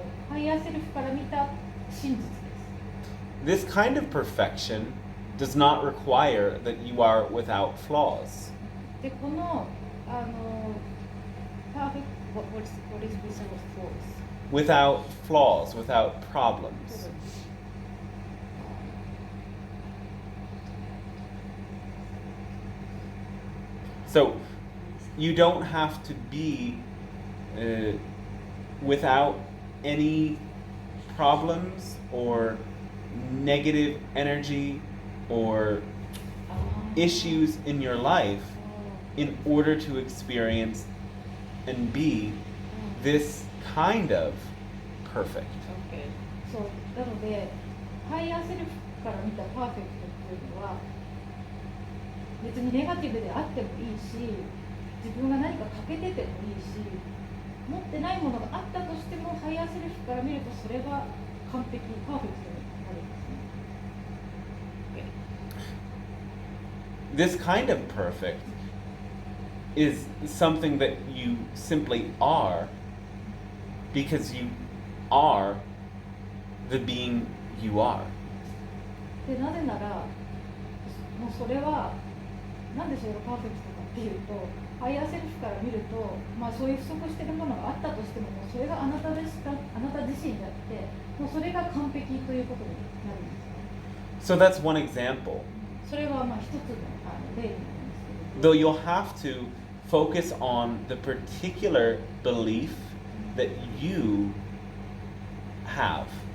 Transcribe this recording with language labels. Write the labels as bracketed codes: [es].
[ja] ハイヤーセルフから見た真実です。 [en] This kind of perfection does not require that you are without flaws. [ja] で、このパーフェクト [en] What is without flaws? Without flaws, without problems. So, you don't have to be without any problems or negative energy or issues in your life in order to experience and be this kind of perfect. Okay. [ja] そうなのでハイヤーセルフから見たパーフェクトっていうのは別にネガティブであってもいいし自分が何か欠けててもいいし持ってないものがあったとしてもハイヤーセルフから見るとそれが完璧パーフェクトになるんですね。 [en] This kind of perfect is something that you simply are because you are the being you are. [ja] でなぜならもうそれはなんでそれがパーフェクトかっていうとハイヤーセルフから見ると、まあ、そういう不足しているものがあったとしてももうそれがあなた自身であってもうそれが完璧ということになるんですね。 [en] So that's one example. [ja] それはまあ一つの例になりますけ [en] Though [ja] ど [en] you'll have to focus on the particular belief that you have.